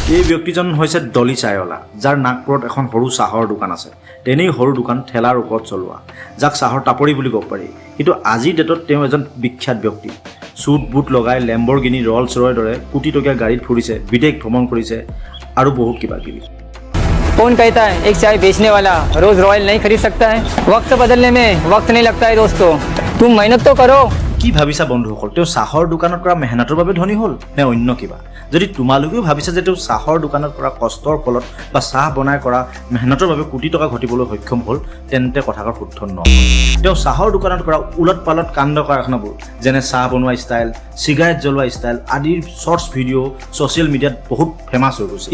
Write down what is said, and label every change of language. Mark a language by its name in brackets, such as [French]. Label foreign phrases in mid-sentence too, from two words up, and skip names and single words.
[Assamese] এই ব্যক্তিজন হৈছে ডলি চায়লা, যাৰ নাগপুৰত এখন সৰু চাহৰ দোকান আছে। তেনেই সৰু দোকান ঠেলাৰ ওপৰত চলোৱা, যাক চাহৰ টাপৰি বুলি ক'ব পাৰি। কিন্তু আজিৰ ডেটত তেওঁ এজন বিখ্যাত ব্যক্তি। চুট বুট লগাই লেম্বৰগিনি ৰলছ ৰয়ৰ দৰে কোটি টকীয়া গাড়ীত ফুৰিছে, বিদেশ ভ্ৰমণ কৰিছে আৰু বহুত কিবা কিবি। [Hindi] कौन कहता है एक चाय बेचने वाला रोज रॉयल नहीं खरीद सकता है? वक्त बदलने में वक्त नहीं लगता है दोस्तों, तुम मेहनत तो करो। [Assamese] কি ভাবিছা বন্ধুসকল, তেওঁ চাহৰ দোকানত কৰা মেহনতৰ বাবে ধনী হ'ল নে অন্য কিবা? যদি তোমালোকেও ভাবিছা যে তেওঁ চাহৰ দোকানত কৰা কষ্টৰ ফলত বা চাহ বনাই কৰা মেহনতৰ বাবে কোটি টকা ঘটিবলৈ সক্ষম হ'ল, তেন্তে কথাষাৰ শুদ্ধ নহয়। তেওঁ চাহৰ দোকানত কৰা উলট পালট কাণ্ড কাৰখানাবোৰ যেনে চাহ বনোৱা ষ্টাইল, চিগাৰেট জ্বলোৱা ষ্টাইল আদিৰ [English] shorts video social mediaত [Assamese] বহুত ফেমাছ হৈ গৈছে।